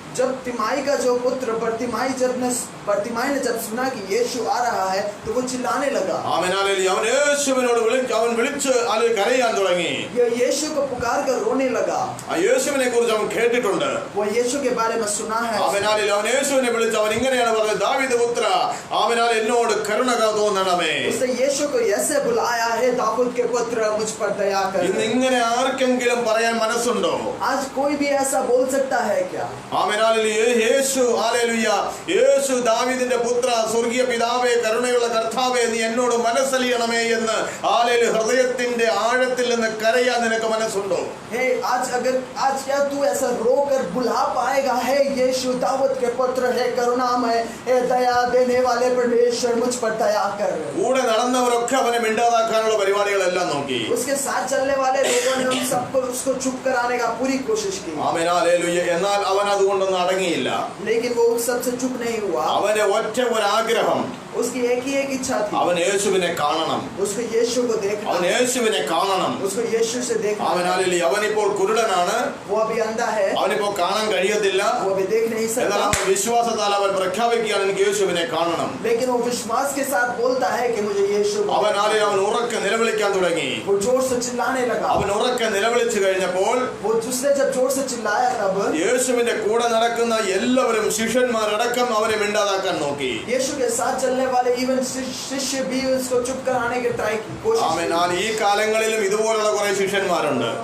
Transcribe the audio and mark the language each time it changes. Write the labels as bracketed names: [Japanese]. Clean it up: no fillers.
[Hindi] जब तिमाई का जो पुत्र बर्तिमाई ने जब सुना कि यीशु आ रहा है तो वो चिल्लाने लगा. [Malayalam] Amen hallelujah. അവൻ യേശുവിനോട് വിളിച്ച് കരയാൻ തുടങ്ങി. [Hindi] ये यीशु को पुकार कर रोने लगा. [Malayalam] ആ യേശുവിനെ കുറിച്ച് അവൻ കേട്ടിട്ടുണ്ട്. [Hindi] वो यीशु के बारे में सुना है. [Malayalam] Amen hallelujah. അവൻ യേശുവിനെ വിളിച്ച് അവൻ ഇങ്ങനെയാണ് പറഞ്ഞത്, ദാവീദ് പുത്ര, ആമേൻ, എന്നോട് കരുണ തോന്നണമേ. [Hindi] उसने यीशु को ऐसे बुलाया है, दाऊद के पुत्र, मुझ पर दया कर. [Malayalam] ഇന്ന് ഇങ്ങനെ ആർക്കെങ്കിലും പറയാൻ മനസ്സുണ്ടോ? [Hindi] आज कोई भी ऐसा बोल सकता है क्या? [Malayalam] Amen hallelujah. യേശു, ഹല്ലേലൂയ, യേശു ദാവീദിന്റെ പുത്ര, സ്വർഗീയ പിതാവേ, കരുണയുള്ള കർത്താവേ, നീ എന്നോട് മനസ്സലിയണമേ എന്ന്, ഹല്ലേലൂയ, ഹൃദയത്തിന്റെ ആഴത്തിൽ നിന്ന് കരയാൻ നിനക്ക് മനസ്സുണ്ടോ? [Hindi] हे आज क्या तू ऐसा रोकर बुला पाएगा? है यीशु दाऊद के पुत्र, है करुणामय, है दया देने वाले परमेश्वर, मुझ पर दया कर. [Malayalam] കൂടെ നടന്നവരൊക്കെ അവനെ മിണ്ടാതാക്കാനുള്ള പരിപാടികളെല്ലാം നോക്കി. [Hindi] उसके साथ चलने वाले लोगों ने उन सबको उसको चुप कराने का पूरी कोशिश की. [Malayalam] Amen hallelujah. എന്നാൽ അവൻ അതുകൊണ്ടൊന്നും അടങ്ങിയില്ല. [Hindi] लेकिन वो उस सबसे चुप नहीं हुआ. [Malayalam] അവന് ഒറ്റ ഒരാഗ്രഹം, [Hindi] उसकी एक ही एक इच्छा थी. [Malayalam] അവൻ യേശുവിനെ കാണണം. [Hindi] उसको यीशु को देखना. [Malayalam] അവൻ യേശുവിനെ കാണണം. [Hindi] उसको यीशु से देखना. [Malayalam] അവൻ ഹല്ലേലൂയ. അവനിപ്പോൾ കുരുടനാണ്. [Hindi] वो अभी अंधा है. [Malayalam] അവനിപ്പോ കാണാൻ കഴിയത്തില്ല. [Hindi] वो अभी देख नहीं [Malayalam] എന്നാൽ [Hindi] सकता, [Malayalam] അവൻ വിശ്വാസത്താൽ അവൻ പ്രഖ്യാപിക്കുകയാണ് എനിക്ക് യേശുവിനെ കാണണം. [Hindi] लेकिन वो विश्वास के साथ बोलता है कि मुझे यीशु। [Malayalam] അവൻ ഉറക്കെ നിലവിളിക്കാൻ തുടങ്ങി. [Hindi] वो जोर से चिल्लाने लगा। [Malayalam] അവൻ ഉറക്കെ നിലവിളിച്ചു കഴിഞ്ഞപ്പോൾ [Hindi] वो उसने जब जोर से चिल्लाया तब [Malayalam] യേശുവിന്റെ കൂടെ നടക്കുന്ന എല്ലാവരും ശിഷ്യന്മാരടക്കം അവനെ മിണ്ടാതാക്കാൻ നോക്കി. [Hindi] यीशु के साथ चलने वाले इवन शिष्य भी उसको चुप कराने की ट्राई की कोशिश की। [Malayalam] ഈ കാലങ്ങളിലും ഇതുപോലുള്ള കുറെ ശിഷ്യന്മാരുണ്ട്.